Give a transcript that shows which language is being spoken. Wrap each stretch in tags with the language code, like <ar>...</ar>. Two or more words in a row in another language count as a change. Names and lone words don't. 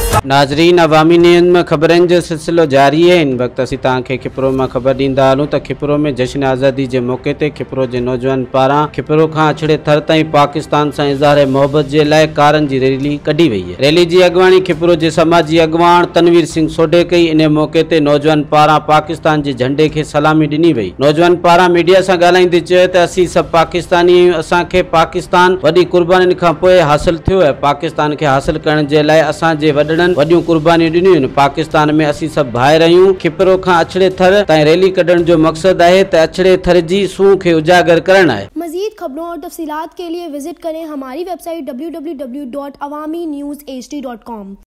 <sd>नाज़रीन, अवामी न्यूज़ में ख़बरनि जो सिलसिलो जारी है। इन वक्त असीं तव्हांखे खिपरो में ख़बर ॾींदा हलूं त खिपरो में जश्न आज़ादी के मौके ते खिपरो के नौजवान पारां खिपरो खां अछड़े थर ताईं पाकिस्तान सां इज़हार मोहब्बत के लाइ कारनि जी रैली कढी वई है। रैली की अॻुवाणी खिपरो के समाजी अॻुवाण तनवीर सिंह सोढे कई। इन मौके ते नौजवान पारां पाकिस्तान के झंडे के सलामी ॾिनी वई। नौजवान पारां मीडिया सां ॻाल्हाईंदे चयो त असीं सभु पाकिस्तानी आहियूं। असांखे पाकिस्तान वॾी कुर्बानियुनि खां पोइ हासिल थियो है। पाकिस्तान के हासिल करण जे लाइ असांजे वॾड़नि वॾियूं कुर्बानियूं ॾिनियूं आहिनि। पाकिस्तान में असीं सभु भाइर आहियूं। खिपरो खां अछड़े थर ताईं रैली कढण जो मकसद है त अछड़े थर जी सूह खे उजागर करणु आहे।</sd> <ur>مزید خبروں اور تفصیلات کے لیے وزٹ کریں ہماری ویب سائٹ www.awamiNewsHD.com.</ur>